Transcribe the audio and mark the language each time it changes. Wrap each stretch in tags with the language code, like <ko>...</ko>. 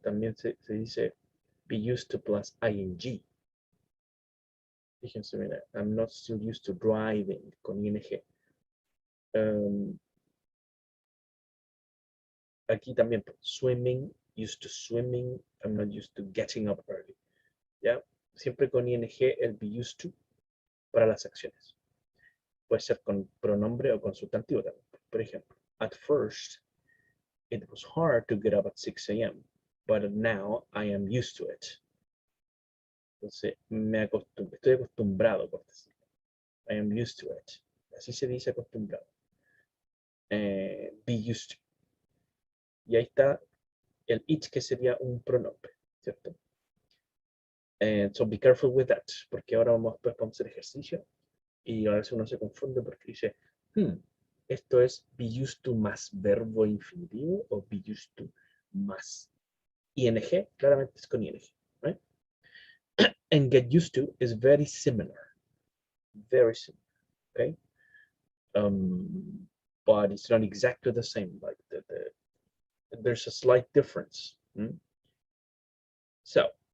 <es>También se dice</es> <en>be used to plus ing.</en> <es>Fíjense, mira,</es> <en>I'm not still used to driving, con ing.</en> <es>Aquí también,</es> <en>swimming, used to swimming, I'm not used to getting up early.</en> <es>¿Ya? Siempre con ing, el be used to, para las acciones. Puede ser con pronombre o con sustantivo también. Por ejemplo,</es> <en>at first, it was hard to get up at 6 a.m., but now I am used to it.</en> <es>Entonces, estoy acostumbrado, por decirlo.</es> <en>I am used to it.</en> <es>Así se dice acostumbrado. Be used to. Y ahí está el it, que sería un pronombre, ¿cierto?</es> <en>So be careful with that,</en> <es>porque ahora vamos a hacer ejercicio y a veces uno se confunde porque dice, esto es be used to más verbo infinitivo o be used to más ing, claramente es con ing, right?</es> <en>And get used to is very similar, okay? But it's not exactly the same, like there's a slight difference. So,</en>